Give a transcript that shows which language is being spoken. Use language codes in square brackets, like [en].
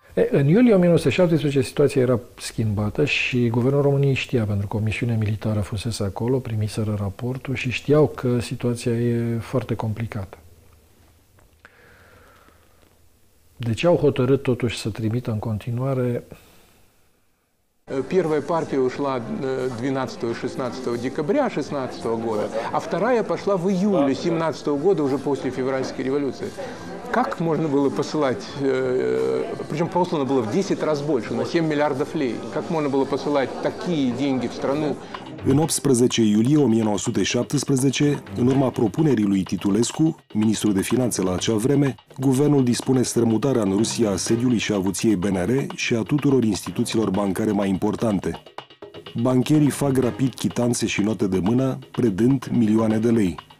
[ro] În iulie 1917 situația era schimbată și Guvernul României știa, pentru că o misiune militară fusese acolo, primiseră raportul și știau că situația e foarte complicată. De ce au hotărât totuși să trimită în continuare? [ru] Первая партия ушла 12 и 16 декабря 16 года, а вторая пошла в июле 17 года, уже после февральской революции. Как можно было посылать, причем послано было в 10 раз больше, на 7 миллиардов лей, как можно было посылать такие деньги в страну? [ro] În 18 iulie 1917, în urma propunerii lui Titulescu, ministrul de finanțe la acea vreme, guvernul dispune strămutarea în Rusia a sediului și avuției BNR și a tuturor instituțiilor bancare mai importante. Bancherii fac rapid chitanțe și note de mână, predând milioane de lei.